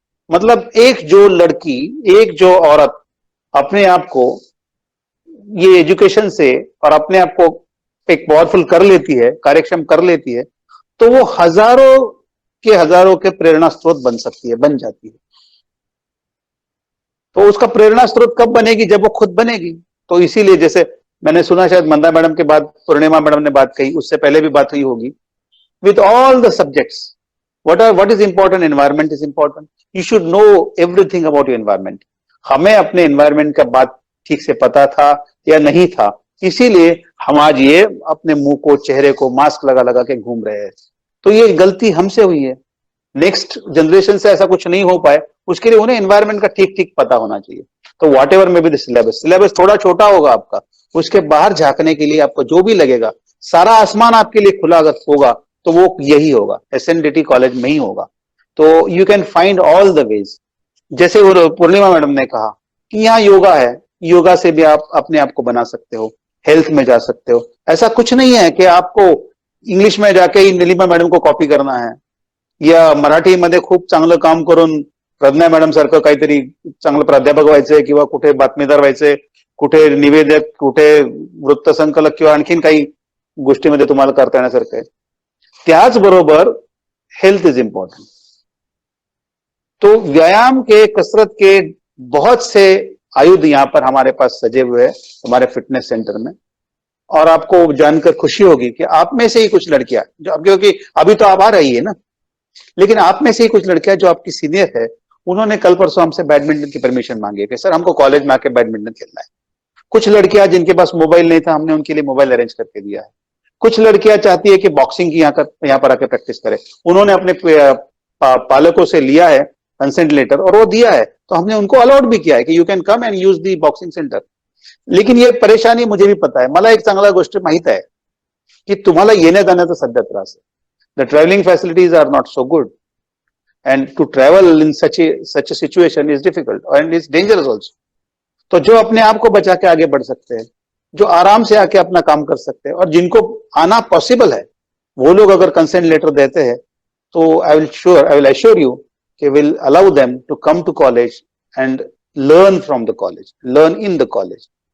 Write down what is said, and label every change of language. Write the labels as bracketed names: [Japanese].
[Hindi] मतलब एक जो लड़की, एक जो औरत अपने आप को ये एजुकेशन से और अपने आप को एक पावरफुल कर लेती है, कार्यक्षम कर लेती है, तो वो हजारों के प्रेरणा स्रोत बन सकती है, बन जाती है. तो उसका प्रेरणा स्रोत कब बनेगी? जब वो खुद बनेगी. तो इसीलिए जैसे मैंने सुना शायद मंदा मैडम के बाद पूर्णिमा मैडम ने बात कही, उससे पहले भी बात हुई होगी. [English] With all the subjects, what is important? Environment is important. You should know everything about your environment. [Hindi] हमें अपने environment का बात ठीक से पता था या नहीं था, इसीलिए हम आज ये अपने मुंह को, चेहरे को मास्क लगा लगा के घूम रहे हैं. तो ये गलती हमसे हुई है. नेक्स्ट जनरेशन से ऐसा कुछ नहीं हो पाए, उसके लिए उन्हें एनवायरमेंट का ठीक ठीक पता होना चाहिए. तो [English] whatever [Hindi] में भी सिलेबस थोड़ा छोटा होगा आपका, उसके बाहर झांकने के लिए आपको जो भी लगेगा, सारा आसमान आपके लिए खुला अगर होगा तो वो यही होगा, SNDT कॉलेज में ही होगा. तो [English] You can find all the ways. [Hindi] जैसे वो पूर्णिमा मैडम ने कहा कि यहाँ योगा है, योगा से भी आप अपने आप को बना सकते हो, हेल्थ में जा सकते हो. ऐसा कुछ नहीं है कि आपको इंग्लिश में जाके ही [Marathi] निलिमा मॅडम को कॉपी करना है, या मराठीमध्ये खूप चांगलं काम करून प्रज्ञा मॅडम सारखं काहीतरी चांगलं प्राध्यापक व्हायचंय, किंवा कुठे बातमीदार व्हायचंय, कुठे निवेदक, कुठे वृत्तसंकलक, किंवा आणखीन काही गोष्टीमध्ये तुम्हाला करता येण्यासारखं आहे. त्याचबरोबर [English] Health is important. [Hindi] तो व्यायाम के, कसरत के बहुत से आयुध यहाँ पर हमारे पास सजे हुए हैं हमारे फिटनेस सेंटर में. और आपको जानकर खुशी होगी कि आप में से ही कुछ लड़कियां जो, क्योंकि अभी तो आप आ रही है ना, लेकिन आप में से ही कुछ लड़कियां जो आपकी सीनियर है, उन्होंने कल परसों हमसे बैडमिंटन की परमिशन मांगी है कि सर हमको कॉलेज में आके बैडमिंटन खेलना है. कुछ लड़कियां जिनके पास मोबाइल नहीं था, हमने उनके लिए मोबाइल अरेंज करके दिया है. कुछ लड़कियां चाहती है कि बॉक्सिंग की यहाँ पर आके प्रैक्टिस करे. उन्होंने अपने पालकों से लिया है कंसेंट लेटर और वो दिया है, तो हमने उनको अलॉट भी किया है कि [English] You can come and use the boxing centre. [Hindi] लेकिन ये परेशानी मुझे भी पता है. [Marathi] मला एक चांगला गोष्ट माहित आहे की तुम्हाला येण्या जाण्याचा सध्या त्रास आहे. [English] The travelling facilities are not so good, and to travel in such a situation is difficult and it's dangerous also. [Hindi] तो जो अपने आप को बचा के आगे बढ़ सकते हैं, जो आराम से आके अपना काम कर सकते हैं, और जिनको आना पॉसिबल है, वो लोग अगर कंसेंट लेटर देते हैं, तो [English] I will assure you [Hindi] कि [English] Will allow them to come to college and learn from the college, learn in the college.